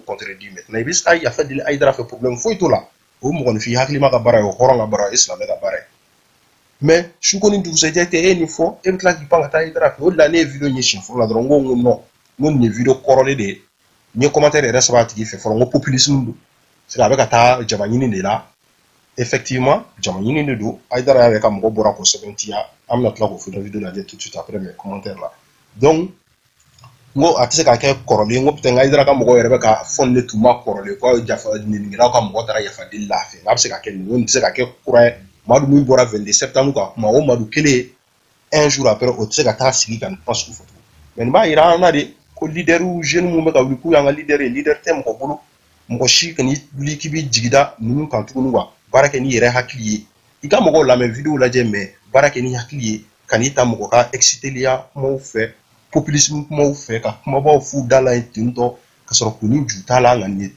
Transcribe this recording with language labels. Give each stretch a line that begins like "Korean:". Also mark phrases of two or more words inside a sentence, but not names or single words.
Bambara: contredire maintenant i bɛ se ka yafa deli Haidara fɛ problème foyi t'o la o mɔgɔninfin hakilima ka baara ye o hɔrɔn ka baara ye silamɛ ka baara ye mais suko ni dugusɛjɛ tɛ e nin fɔ e bɛ tila k'i pan ka taa Haidara fɛ o de la ne ye video ɲɛsin fɔlɔ la dɔrɔn n ko non n ko nin ye video kɔrɔlen de ye n ye commentaire yɛrɛ sɛbɛn a tigi fɛ fɔlɔ n ko populisme don c'est a bɛ ka taa jama ɲini de la effectivement jama ɲini de don Haidara yɛrɛ ka mɔgɔ bɔra k'o sɛbɛntiya an bɛna tila k'o video lajɛ
French: tout de suite après mes commentaires
Bambara: la donc n ko a tɛ se ka kɛ kɔrɔlen n ko peut-être Haidara ka mɔgɔ yɛrɛ bɛ ka fɔ nin de tun ma kɔrɔlen ko ninkɛlaw ka mɔgɔ taara yafa deli la a fɛ n'a bɛ se ka kɛ nin ko nin tɛ se ka kɛ kura ye Madu min bɔra 22 septembre ka kuma o Madu kelen
French: un jour après
Bambara: o tɛ se ka taa sigi ka nin kuma sugu fɔ tugun mais nin b'a yira an na de ko leaderu jeune mun bɛ ka wuli k'u y'an ka leader ye leader tɛ mɔgɔ bolo mɔgɔ si kan'i wuli k'i b'i jigida ninnu kan tuguni quoi baara kɛ n'i yɛrɛ hakili ye i ka mɔgɔw lamɛn video lajɛ mais baara kɛ n'i hakili ye kan'i ta mɔgɔ ka exciteliya kumaw fɛ populisme kumaw fɛ ka kumabaw f'u da la yen tentɔ ka sɔrɔ k'u ni ju t'a la nka nin ye